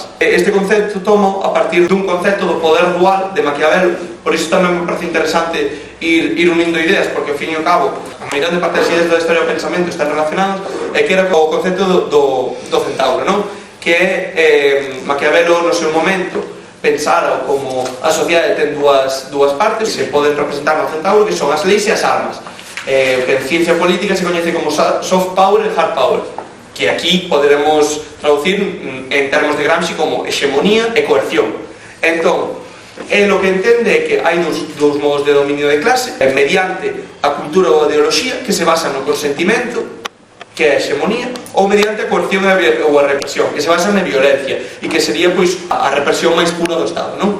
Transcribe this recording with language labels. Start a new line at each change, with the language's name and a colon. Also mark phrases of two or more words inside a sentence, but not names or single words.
Galician: Este concepto tomo a partir dun concepto do poder dual de Maquiavelo, por iso tamén me parece interesante ir unindo ideas, porque ao fin e ao cabo a maioría de parte das ideas da historia do pensamento están relacionadas, e que era o concepto do centauro, non? Que é Maquiavelo no seu momento pensara como a sociedade ten dúas partes, se poden representar no centauro, que son as leis e as armas, que en ciencia política se coñece como
English: soft power
Galician: e
English: hard power,
Galician: que aquí poderemos traducir en termos de Gramsci como hexemonía e coerción. Entón, lo que entende é que hai dous modos de dominio de clase, mediante a cultura ou a ideoloxía, que se basa no consentimento, que é a hexemonía, ou mediante a coerción ou a represión, que se basa na violencia, e que sería, pois, a represión máis pura do Estado, non?